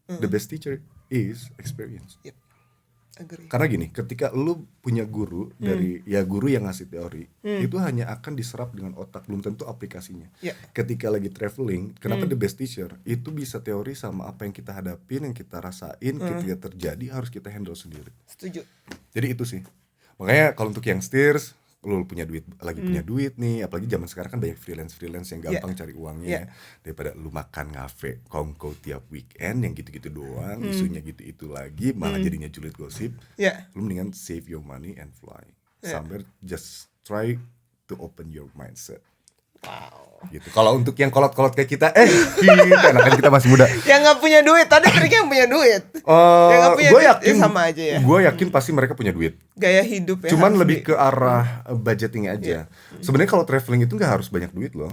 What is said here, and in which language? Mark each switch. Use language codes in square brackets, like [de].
[en] The best teacher is experience. Yep. Agree. [id] Karena gini, ketika lu punya guru dari guru yang ngasih teori, itu hanya akan diserap dengan otak, belum tentu aplikasinya. [en] Yeah. [id] Ketika lagi traveling, kenapa [en] the best teacher? [id] Itu bisa teori sama apa yang kita hadapin, yang kita rasain, ketika terjadi harus kita handle sendiri. Setuju. Jadi itu sih. Makanya kalau untuk youngsters, lu punya duit, lagi punya duit nih, apalagi zaman sekarang kan banyak freelance yang gampang cari uangnya, daripada lu makan ngafe kongko tiap weekend yang gitu-gitu doang, isunya gitu-itu lagi, malah jadinya julid gosip. Lu mendingan [en] save your money and fly somewhere, just try to open your mindset. Wow. [id] Gitu. Kalau untuk yang kolot-kolot kayak kita, kan kita masih muda. Yang nggak punya duit, tadi triknya yang punya duit. Yang nggak punya Gue duit, yakin sama aja ya. Gue yakin pasti mereka punya duit. Gaya hidup ya. Cuman lebih ke arah budgeting aja. Sebenarnya kalau traveling itu nggak harus banyak duit loh.